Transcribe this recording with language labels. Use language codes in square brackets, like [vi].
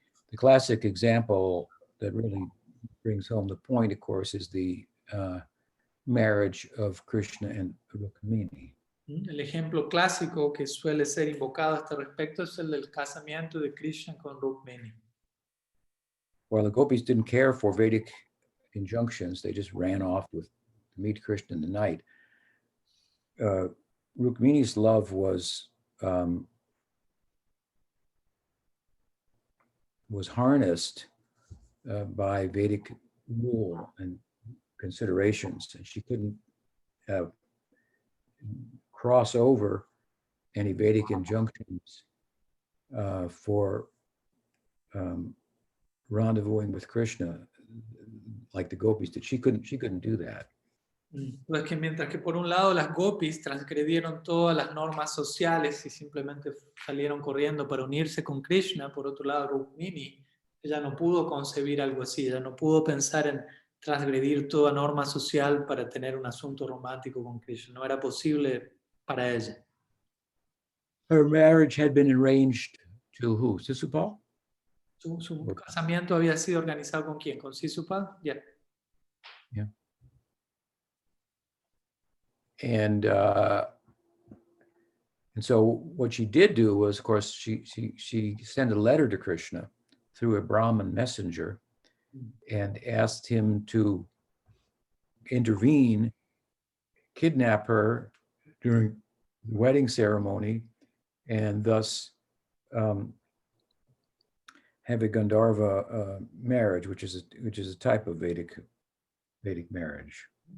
[en] The classic example that really brings home the point, of course, is the marriage of Krishna and Rukmini. [es] El ejemplo clásico que suele ser invocado a este respecto es el del casamiento de Krishna con Rukmini. [en] While the gopis didn't care for Vedic injunctions, they just ran off to meet Krishna in the night. Rukmini's love was harnessed by Vedic rule and considerations, and she couldn't cross over any Vedic injunctions for rendezvousing with Krishna like the gopis did. She couldn't do that. [es] Pues que mientras que por un lado las gopis transgredieron todas las normas sociales y simplemente salieron corriendo para unirse con Krishna, por otro lado Rukmini, ella no pudo concebir algo así, ella no pudo pensar en transgredir toda norma social para tener un asunto romántico con Krishna, no era posible para ella. [en] Her marriage had been arranged to who? Sisupal? [es] Su casamiento había sido organizado ¿con quién? ¿Con Sisupal? [en] Yeah. Yeah. And so what she did do was, of course, she sent a letter to Krishna through a Brahmin messenger and asked him to intervene, kidnap her during the wedding ceremony, and thus have a Gandharva marriage, which is a type of Vedic marriage.